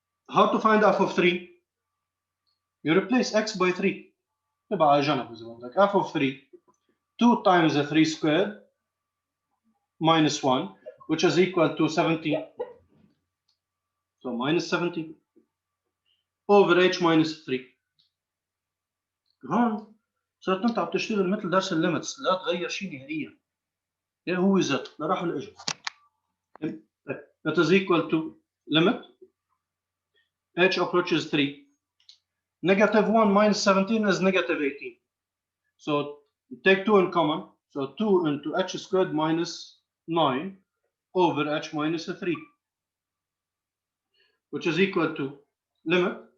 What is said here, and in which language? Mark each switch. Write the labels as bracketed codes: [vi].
[en] How to find f of 3? You replace x by 3 [ar] يبقى على جنب إذا بدك [en] f of 3 2 times the 3 squared minus 1 which is equal to 17 so minus 17 over h minus 3. [ar] هون صرت انت عم تشتغل مثل درس الليمتس لا تغير شيء نهائيا ايه هو ذات لا راح ولا اجى. [en] That is equal to limit h approaches 3 negative 1 minus 17 is negative 18 so take 2 in common so 2 into h squared minus 9 over h minus 3 which is equal to limit